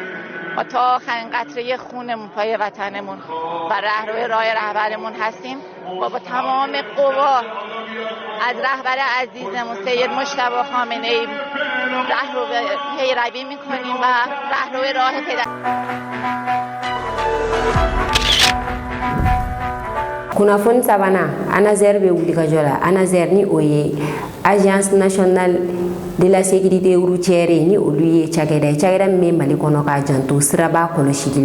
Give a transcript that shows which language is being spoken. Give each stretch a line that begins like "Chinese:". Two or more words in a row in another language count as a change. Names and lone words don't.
Persian: ما تا آخرین قطره خونمون پای وطنمون و راه رهبرمون هستیم و با تمام قوا از رهبر عزیزمون سید مجتبی خامنه‌ای رهرو پیروی میکنیم و رهرو راه پدر.
Bambara: kunnafoni sabanan ANASER bɛ wulikajɔ la. ANASER ni o ye Agence nationale de la sécurité routière ni olu ye cakɛda min bɛ Mali kɔnɔ k'a janto siraba kɔlɔsili la.